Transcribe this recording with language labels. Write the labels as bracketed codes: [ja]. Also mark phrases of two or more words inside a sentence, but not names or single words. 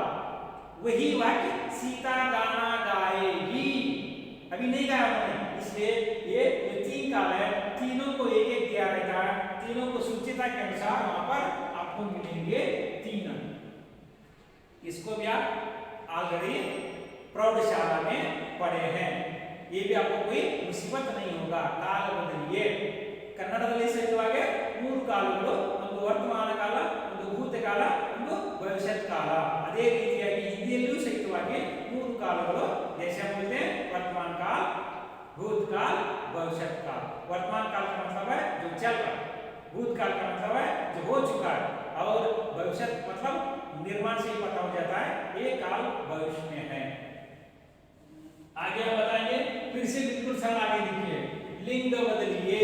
[hi] वही वाक्य सीता गाना गाएगी, अभी नहीं गाया उन्होंने, इसलिए ये जो तीन काल है तीनों को एक एक दिया रहता है, तीनों को सूचिता के अनुसार वहां पर आपको मिलेंगे तीन। इसको भी आप ऑलरेडी प्रौढ़शाला में पढ़े हैं, ये भी आपको कोई मुसीबत नहीं होगा। काल बदलिए [kn] कन्नडದಲ್ಲಿ ಸೇರಿಸುವಾಗೆ ಮೂರು ಕಾಲಗಳು, ಒಂದು ವರ್ತಮಾನ ಕಾಲ, ಒಂದು ಭೂತಕಾಲ, ಒಂದು ಭವಿಷ್ಯತ್ ಕಾಲ। ಅದೇ ರೀತಿಯಾಗಿ ಹಿಂದಿಯಲ್ಲೂ ಸಹಿತವಾಗಿ ಮೂರು ಕಾಲಗಳು [hi] जैसे हम बोलते हैं वर्तमान काल, भूतकाल, भविष्यत काल। वर्तमान काल का मतलब है जो चल रहा है, भूतकाल का मतलब है जो हो चुका है, और भविष्यत मतलब निर्माण से ही पता हो जाता है ये काल भविष्य में है। आगे हम बताएंगे, फिर से बिल्कुल सरल आगे देखिए, लिंग बदलिए।